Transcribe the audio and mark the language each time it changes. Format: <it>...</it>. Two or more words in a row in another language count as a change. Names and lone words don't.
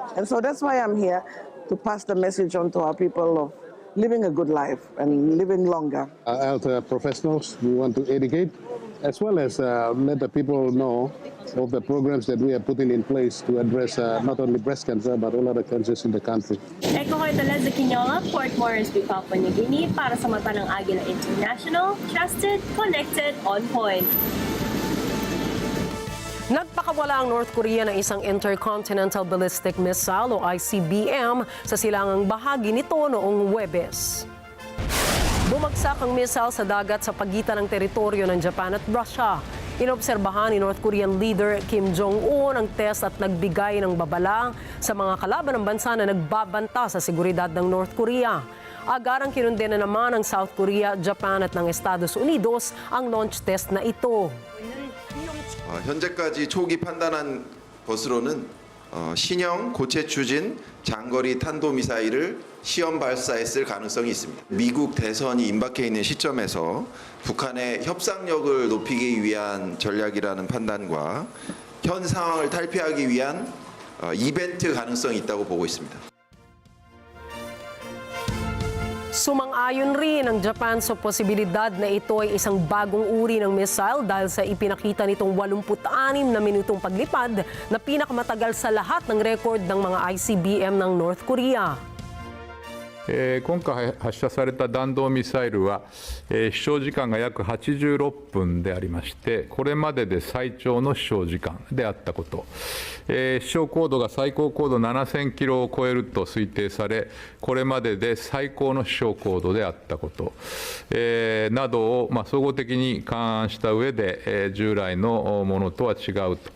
<en>And so that's why I'm here, to pass the message on to our people of living a good life and living longer. Health professionals, we want to educate as well as let the people know of the programs that we are putting in place to address not only breast cancer but all other cancers in the country.</en> <tl>Eko Hortalez sa Kinyonga, Port Moresby, Papua New Guinea para sa mata ng Agila International,</tl> <en>trusted, connected, on point.</en> <tl>Nagpakawala ang North Korea ng isang</tl> <en>intercontinental ballistic missile</en> <tl>o ICBM sa silangang bahagi nito noong Huwebes. Bumagsak ang missile sa dagat sa pagitan ng teritoryo ng Japan at Russia. Inobserbahan ni</tl> <en>North Korean leader</en> <tl>Kim Jong-un ang test at nagbigay ng babala sa mga kalaban ng bansa na nagbabanta sa seguridad ng North Korea. Agarang kinundena naman ng South Korea, Japan at ng Estados Unidos ang</tl> <en>launch test</en> <tl>na ito.</tl> <ko>현재까지 초기 판단한 것으로는 신형 고체 추진 장거리 탄도미사일을 시험 발사했을 가능성이 있습니다. 미국 대선이 임박해 있는 시점에서 북한의 협상력을 높이기 위한 전략이라는 판단과 현 상황을 탈피하기 위한 이벤트 가능성이 있다고 보고 있습니다.</ko> <tl>Sumang-ayon rin ang Japan sa posibilidad na ito ay isang bagong uri ng missile dahil sa ipinakita nitong 86 na minutong paglipad na pinakamatagal sa lahat ng record ng mga ICBM ng North Korea.</tl> <ja>今回発射された弾道ミサイルは、飛翔時間が約86分でありまして、これまでで最長の飛翔時間であったこと、飛翔高度が最高高度7000キロを超えると推定され、これまでで最高の飛翔高度であったこと、などを総合的に勘案した上で、従来のものとは違うと。</ja>